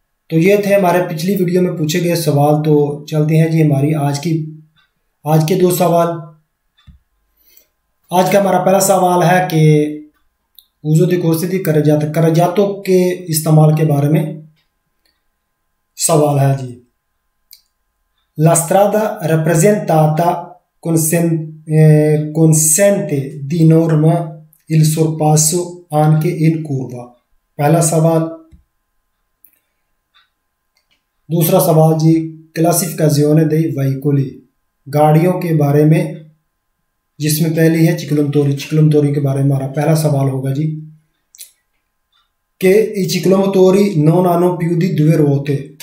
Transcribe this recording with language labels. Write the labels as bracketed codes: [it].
[hi] तो ये थे हमारे पिछली वीडियो में पूछे गए सवाल। तो चलते हैं जी हमारी आज के दो सवाल। आज का हमारा पहला सवाल है कि [it] उज़ो दी कोर्सी दी करजातों [hi] के इस्तेमाल के बारे में सवाल है जी। [it] La strada rappresentata consente di norma il sorpasso anche in curva। [hi] पहला सवाल। दूसरा सवाल जी, [it] क्लासिफिकाzione dei veicoli, [hi] गाड़ियों के बारे में, जिसमें पहली है चिक्लोमतोरी के बारे में हमारा पहला सवाल होगा जी कि [it] i ciclomotori non hanno più di due ruote।